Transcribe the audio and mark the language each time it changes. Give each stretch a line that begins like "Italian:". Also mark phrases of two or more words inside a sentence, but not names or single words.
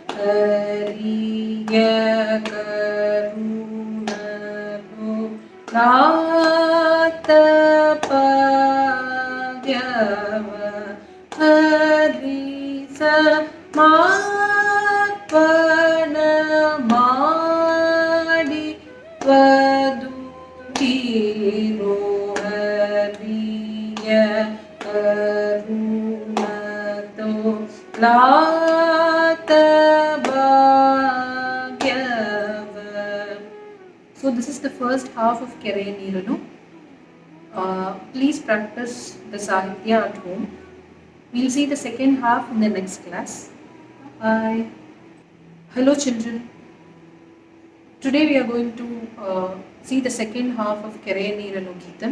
English: Hariya Karunaro Ratapagava Harisa Matpana Madi Vadukiro Hariya Karunato Latabhagyava. So this is the first half of Kere Neeranu. Please practice the Sahitya at home. We'll see the second half in the next class. Bye. Hello children. Today we are going to see the second half of Kere Neeranu Geetam.